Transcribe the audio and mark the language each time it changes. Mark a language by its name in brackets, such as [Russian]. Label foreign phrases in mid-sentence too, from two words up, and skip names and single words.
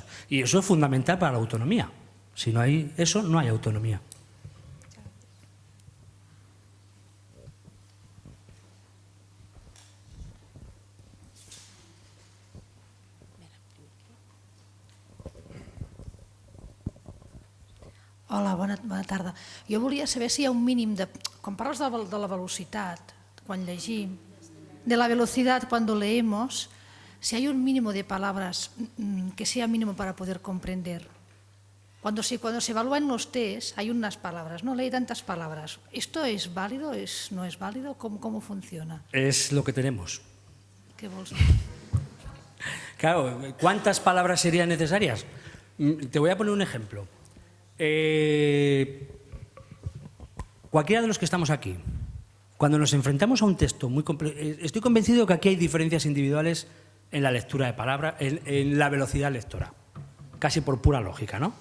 [Spanish] Y eso es fundamental para la autonomía. Si no hay eso, no hay autonomía. [Catalan] Hola, bona tarda. Jo volia saber si hi ha un mínim de... Quan parles de la velocitat, quan llegim, [Spanish] de la velocidad cuando leemos, si hay un mínimo de palabras que sea mínimo para poder comprender. Cuando se evalúan los test hay unas palabras, no leí tantas palabras. ¿Esto es válido? ¿No es válido? ¿Cómo funciona? Es lo que tenemos. [Catalan] ¿Qué vols dir? [Spanish] Claro, ¿cuántas palabras serían necesarias? Te voy a poner un ejemplo. Cualquiera de los que estamos aquí, cuando nos enfrentamos a un texto muy complejo, estoy convencido de que aquí hay diferencias individuales en la lectura de palabras, en la velocidad lectora, casi por pura lógica, ¿no?